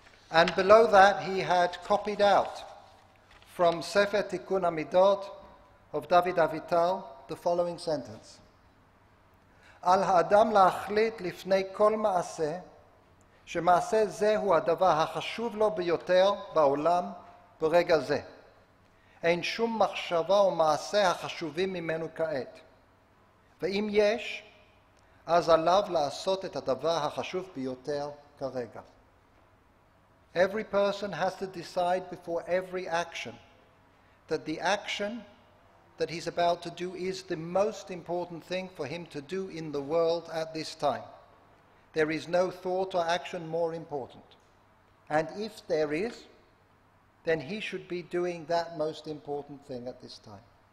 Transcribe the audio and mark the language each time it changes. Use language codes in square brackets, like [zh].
[en] And below that, he had copied out from Sefer Tikkun Hamidot of David Avital the following sentence: [he] על האדם להחליט לפני כל מעשה שמעשה זה הוא הדבר החשוב לו ביותר בעולם ברגע זה. אין שום מחשבה או מעשה החשובים ממנו כעת. ואם יש, אז עליו לעשות את הדבר החשוב ביותר כרגע. [en] Every person has to decide before every action that the action that he's about to do is the most important thing for him to do in the world at this time. There is no thought or action more important. And if there is, then he should be doing that most important thing at this time.